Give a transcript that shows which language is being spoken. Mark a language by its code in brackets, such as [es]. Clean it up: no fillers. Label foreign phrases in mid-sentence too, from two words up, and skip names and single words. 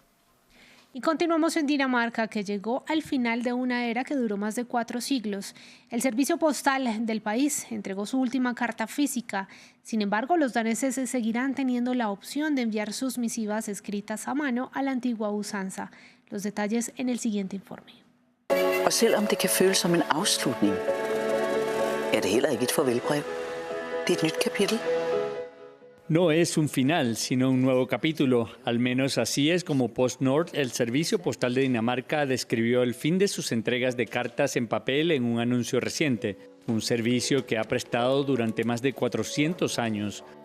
[es] Y continuamos en Dinamarca, que llegó al final de una era que duró más de 4 siglos. El servicio postal del país entregó su última carta física. Sin embargo, los daneses seguirán teniendo la opción de enviar sus misivas escritas a mano a la antigua usanza. Los detalles en el siguiente informe. [da] Og selvom det kan føles som en afslutning, det heller ikke et farvelbrev. Det et nyt kapitel. [es] No es un final, sino un nuevo capítulo. Al menos así es como PostNord, el servicio postal de Dinamarca, describió el fin de sus entregas de cartas en papel en un anuncio reciente. Un servicio que ha prestado durante más de 400 años.